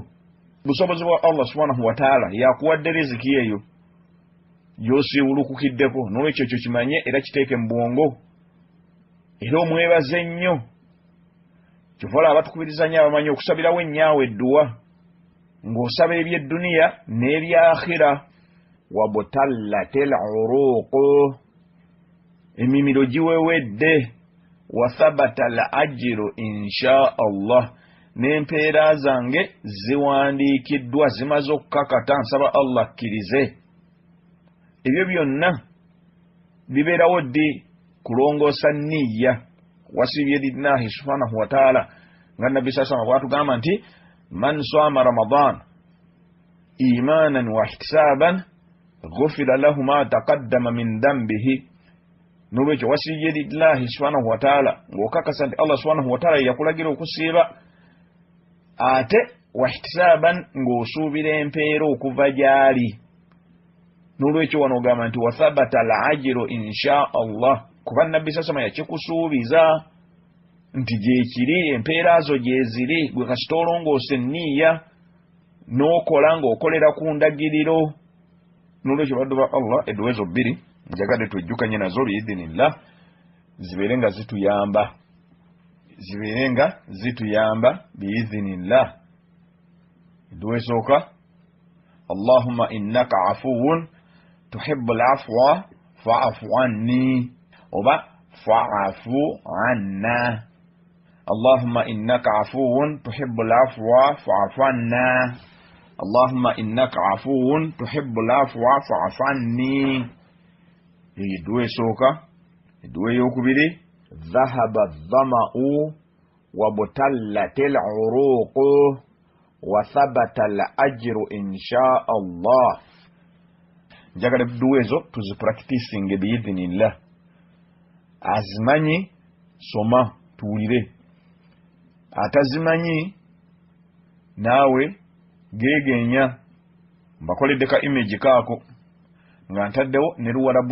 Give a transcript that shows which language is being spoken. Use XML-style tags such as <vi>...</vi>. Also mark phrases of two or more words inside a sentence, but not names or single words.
<lg>Busobozi bwa Allah</lg> <ar>سبحانه وتعالى</ar> <lg>yakuwadde riziki eyo gy'osiibulukukiddeko, n'olwekyo ekyo kimanye era kiteeke mu bwongo, era omwebaze nnyo. Kyova abatukubiriza nnyo abamanyi okusabirawo ennyawo edduwa ng'osaba eby'edduniya n'ebyakhira.</lg> <ar>وابتلت العروق,</ar> <lg>emimiro giwewedde.</lg> <ar>وثبت الأجر إن شاء الله,</ar> <lg>n'empeera zange ziwandiikiddwa zimaze okukakata, nsaba Allah akkirize. ebyo byonna bibeerawo ddi kulongoosa nniya wasibye</lg> <ar>لله سبحانه وتعالى</ar> <lg>nga nabbi saa sallam bwatugamba nti</lg> <ar>من صام رمضان إيمانا و احتسابا غفر له ما تقدم من ذنبه</ar> <lg>nolwekyo wasibye</lg> <ar>لله سبحانه وتعالى</ar> <lg>ng'okakasa nti</lg> <ar>allah سبحانه وتعالى</ar> <lg>yakulagira okusiiba ate</lg> <ar>واحتسابا</ar> <lg>ng'osuubira empeera okuva gyali nolwekyo wano ogamba nti</lg> <ar>وثبت الأجر إن شاء الله</ar> <lg>kuba nabbi sasama yakikusuubiza nti gyekiri empeera zo gyeziri gwe kasita olongoose nniya n'okola ng'okolera ku ndagiriro nolwekyo baddu ba allah edduwa ezo bbiri njagadde twejjukanye nazo biidhinillah zibeere nga zituyamba</lg> <ar>biidhinillah</ar> <lg>edduwa esooka</lg> <ar>اللهم إنك عفو تحب العفو فاعف عني oba فاعف عنا اللهم إنك عفو تحب العفو فاعف عنا اللهم إنك عفو تحب العفو فاعف عني</ar> <lg>edduwa esooka edduwa ey'okubiri</lg> <ar>ذهب الظمأ وابتلت العروق وثبت الأجر إن شاء الله</ar> <lg>njagala edduwa ezo tuzipracticinge</lg> <ar>biidhinillah</ar> <lg>azimanyi soma tuwulire atazimanyi naawe geegenya mbakoledde ka image kaako nga ntaddewo ne luwalabu</lg>